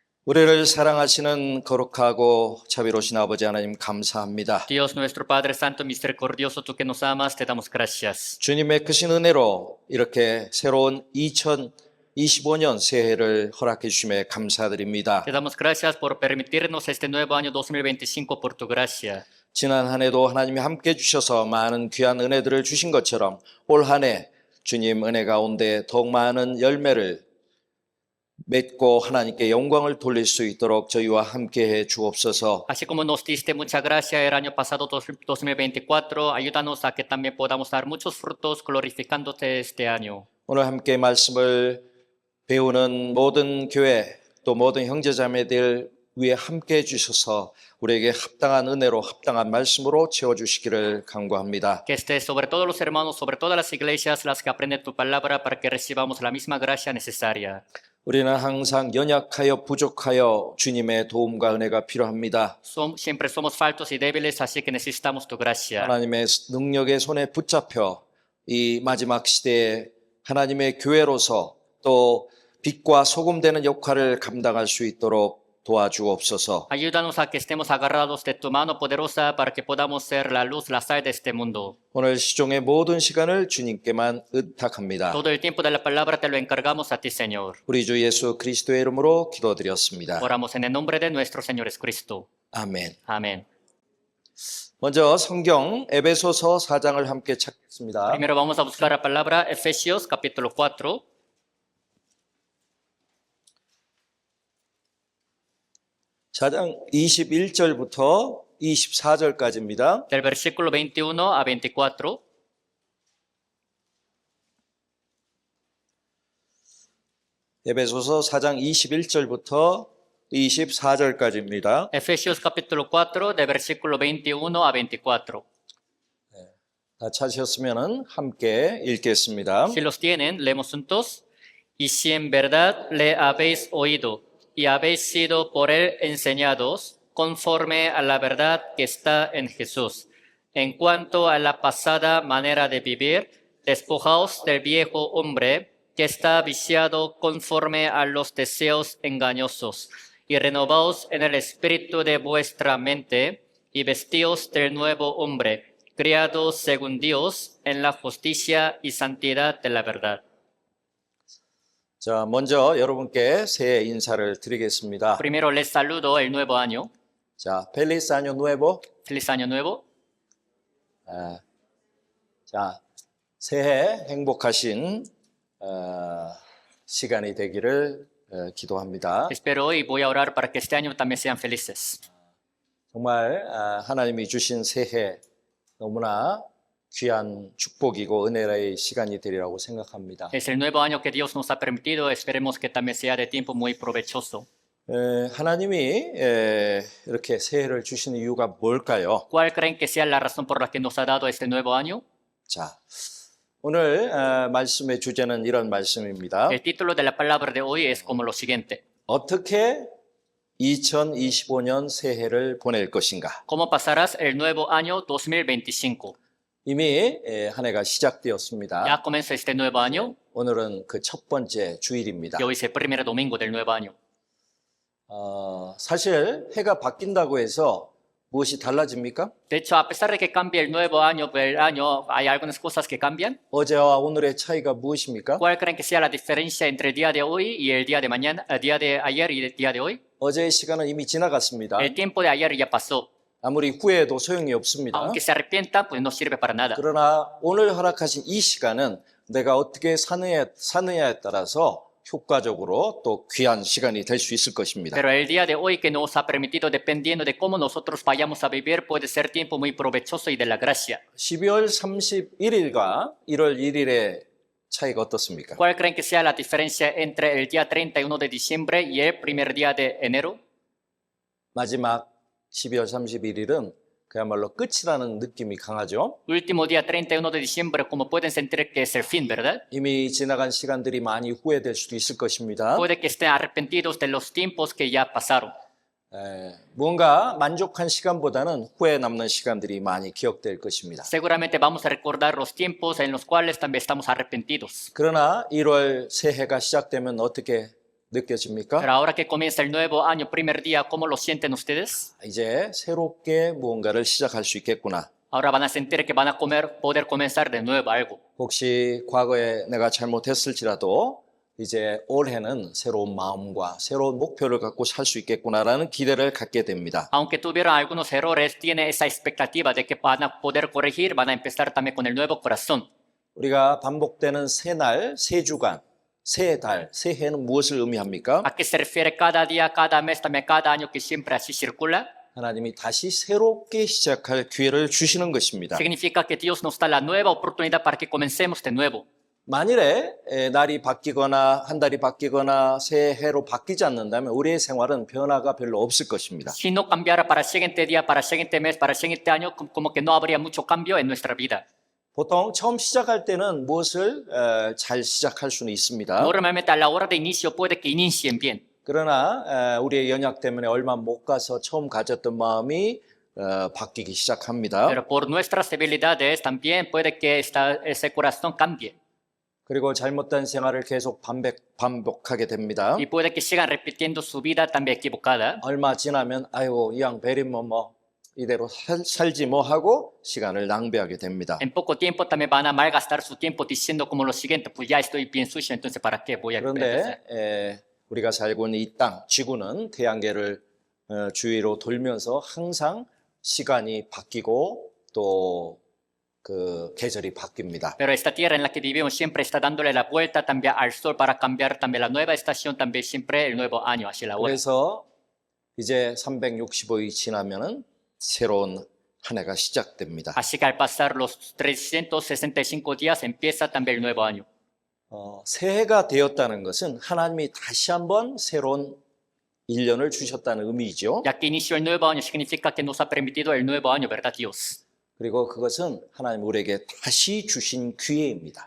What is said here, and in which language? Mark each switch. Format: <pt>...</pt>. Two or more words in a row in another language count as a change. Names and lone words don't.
<ko>우리를 사랑하시는 거룩하고 자비로우신 아버지 하나님 감사합니다.</ko> <es>Dios nuestro Padre Santo y Misericordioso, tú que nos amas, te damos gracias.</es> <ko>주님의 크신 은혜로 이렇게 새로운 2025년 새해를 허락해 주심에 감사드립니다.</ko> <es>Te damos gracias por permitirnos este nuevo año 2025 por tu gracia.</es> <ko>지난 한 해도 하나님이 함께 주셔서 많은 귀한 은혜들을 주신 것처럼 올 한 해 주님 은혜 가운데 더욱 많은 열매를 맺고 하나님께 영광을 돌릴 수 있도록 저희와 함께해 주옵소서.</ko> <es>Así como nos diste mucha gracia el año pasado 2024, ayúdanos a que también podamos dar muchos frutos glorificándote este año.</es> <ko>오늘 함께 말씀을 배우는 모든 교회 또 모든 형제자매들 위에 함께해 주셔서 우리에게 합당한 은혜로 합당한 말씀으로 채워주시기를 간구합니다.</ko> <es>Que estés sobre todos los hermanos, sobre todas las iglesias, las que aprenden tu palabra, para que recibamos la misma gracia necesaria.</es> <ko>우리는 항상 연약하여 부족하여 주님의 도움과 은혜가 필요합니다.</ko> <es>Siempre somos faltos y débiles, así que necesitamos tu gracia.</es> <ko>하나님의 능력의 손에 붙잡혀 이 마지막 시대에 하나님의 교회로서 또 빛과 소금 되는 역할을 감당할 수 있도록 도와주옵소서.</ko> <es>Ayúdanos a que estemos agarrados de tu mano poderosa para que podamos ser la luz, la sal de este mundo.</es> <ko>오늘 시종의 모든 시간을 주님께만 의탁합니다.</ko> <es>Todo el tiempo de la palabra te lo encargamos a ti, Señor.</es> <ko>우리 주 예수 그리스도의 이름으로 기도드렸습니다.</ko> <es>Oramos en el nombre de nuestro Señor Jesucristo.</es> <ko>아멘.</ko> <es>Amén.</es> <ko>먼저 성경 에베소서 4장을 함께 찾겠습니다.</ko> <es>Primero vamos a buscar la palabra Efesios capítulo 4.</es> <ko>4장 21절부터 24절까지입니다.</ko> <es>Del versículo 21 a 24.</es> <ko>에베소서 4장 21절부터 24절까지입니다.</ko> <es>Efesios capítulo 4, del versículo 21 a 24.</es> <ko>다 찾으셨으면 함께 읽겠습니다.</ko> <es>Si los tienen, leemos juntos. Y si en verdad le habéis oído y habéis sido por él enseñados conforme a la verdad que está en Jesús, en cuanto a la pasada manera de vivir, despojaos del viejo hombre que está viciado conforme a los deseos engañosos, y renovaos en el espíritu de vuestra mente, y vestíos del nuevo hombre, criado según Dios en la justicia y santidad de la verdad.</es> <ko>자, 먼저 여러분께 새해 인사를 드리겠습니다.</ko> <es>Primero les saludo el nuevo año. 자, feliz año nuevo. Feliz año nuevo.</es> <ko>자, 새해 행복하신 시간이 되기를 기도합니다.</ko> <es>Espero y voy a orar para que este año también sean felices.</es> <ko>정말 하나님이 주신 새해 너무나 귀한 축복이고 은혜의 시간이 되리라고 생각합니다.</ko> <es>Es el nuevo año que Dios nos ha permitido. Esperemos que también sea de tiempo muy provechoso.</es> <ko>하나님이 이렇게 새해를 주신 이유가 뭘까요?</ko> <es>¿Cuál creen que sea la razón por la que nos ha dado este nuevo año?</es> <ko>자, 오늘 말씀의 주제는 이런 말씀입니다.</ko> <es>El título de la palabra de hoy es como lo siguiente.</es> <ko>어떻게 2025년 새해를 보낼 것인가?</ko> <es>¿Cómo pasarás el nuevo año 2025?</es> <ko>이미 한 해가 시작되었습니다.</ko> <es>Ya comienza este nuevo año</es> <ko>오늘은 그 첫 번째 주일입니다.</ko> <es>y hoy es el primer domingo del nuevo año.</es> <ko>사실 해가 바뀐다고 해서 무엇이 달라집니까?</ko> <es>De hecho, a pesar de que cambie el nuevo año, el año, hay algunas cosas que cambian.</es> <ko>어제와 오늘의 차이가 무엇입니까?</ko> <es>¿Cuál creen que sea la diferencia entre el día de hoy y el día de mañana, el día de ayer y el día de hoy?</es> <ko>어제의 시간은 이미 지나갔습니다.</ko> <es>El tiempo de ayer ya pasó.</es> <ko>아무리 후회해도 소용이 없습니다.</ko> <es>Aunque se arrepientan, pues no sirve para nada.</es> <ko>그러나 오늘 허락하신 이 시간은 내가 어떻게 사느냐에 따라서 효과적으로 또 귀한 시간이 될 수 있을 것입니다.</ko> <es>Pero el día de hoy que nos ha permitido, dependiendo de cómo nosotros vayamos a vivir, puede ser tiempo muy provechoso y de la gracia.</es> <ko>12월 31일과 1월 1일의 차이가 어떻습니까?</ko> <es>¿Cuál creen que sea la diferencia entre el día 31 de diciembre y el primer día de enero?</es> <ko>마지막 12월 31일은 그야말로 끝이라는 느낌이 강하죠.</ko> <es>Último día 31 de diciembre, como pueden sentir que es el fin, ¿verdad?</es> <ko>이미 지나간 시간들이 많이 후회될 수도 있을 것입니다.</ko> <es>Puede que estén arrepentidos de los tiempos que ya pasaron.</es> <ko>뭔가 만족한 시간보다는 후회 남는 시간들이 많이 기억될 것입니다.</ko> <es>Seguramente vamos a recordar los tiempos en los cuales también estamos arrepentidos.</es> <ko>그러나 1월 새해가 시작되면 어떻게 느껴집니까?</ko> <es>Pero ahora que comienza el nuevo año, primer día, ¿cómo lo sienten ustedes?</es> <ko>이제 새롭게 무언가를 시작할 수 있겠구나.</ko> <es>Ahora van a sentir que van a poder comenzar de nuevo algo.</es> <ko>혹시 과거에 내가 잘못했을지라도 이제 올해는 새로운 마음과 새로운 목표를 갖고 살 수 있겠구나라는 기대를 갖게 됩니다.</ko> <es>Aunque tuvieron algunos errores, tiene esa expectativa de que van a poder corregir, van a empezar también con el nuevo corazón.</es> <ko>우리가 반복되는 새 날, 새 주간, 새 달, 새 해는 무엇을 의미합니까?</ko> <es>¿A qué se refiere cada día, cada mes, también cada año que siempre así circula?</es> <ko>하나님이 다시 새롭게 시작할 기회를 주시는 것입니다.</ko> <es>Significa que Dios nos da la nueva oportunidad para que comencemos de nuevo.</es> <ko>만일에 날이 바뀌거나 한 달이 바뀌거나 새해로 바뀌지 않는다면 우리의 생활은 변화가 별로 없을 것입니다.</ko> <es>Si no cambiara para el siguiente día, para el siguiente mes, para el siguiente año, como que no habría mucho cambio en nuestra vida.</es> <ko>보통 처음 시작할 때는 무엇을 잘 시작할 수는 있습니다.</ko> <es>Normalmente a la hora de inicio puede que inicien bien.</es> <ko>그러나 우리의 연약 때문에 얼마 못 가서 처음 가졌던 마음이 바뀌기 시작합니다.</ko> <es>Pero por nuestras debilidades también puede que ese corazón cambie.</es> <ko>그리고 잘못된 생활을 계속 반복하게 됩니다.</ko> <es>Y puede que sigan repitiendo su vida también equivocada.</es> <ko>얼마 지나면 아이고 이 양 베리면 뭐 이대로 살지 뭐 하고 시간을 낭비하게 됩니다.</ko> <es>En poco tiempo también van a malgastar su tiempo diciendo como lo siguiente, pues ya estoy bien sucio, entonces ¿para qué voy a empezar?</es> <ko>그런데 우리가 살고 있는 이 땅, 지구는 태양계를 주위로 돌면서 항상 시간이 바뀌고 또 그 계절이 바뀝니다.</ko> <es>Pero esta tierra en la que vivimos siempre está dándole la vuelta también al sol para cambiar también la nueva estación, también siempre el nuevo año hacia la hora.</es> <ko>그래서 이제 365일 지나면은 새로운 한 해가 시작됩니다.</ko> <es>Así que al pasar los 365 días empieza también el nuevo año.</es> <ko>새해가 되었다는 것은 하나님이 다시 한번 새로운 1년을 주셨다는 의미죠.</ko> <es>Ya que inició el nuevo año significa que nos ha permitido el nuevo año, ¿verdad, Dios?</es> <ko>그리고 그것은 하나님 우리에게 다시 주신 기회입니다.</ko>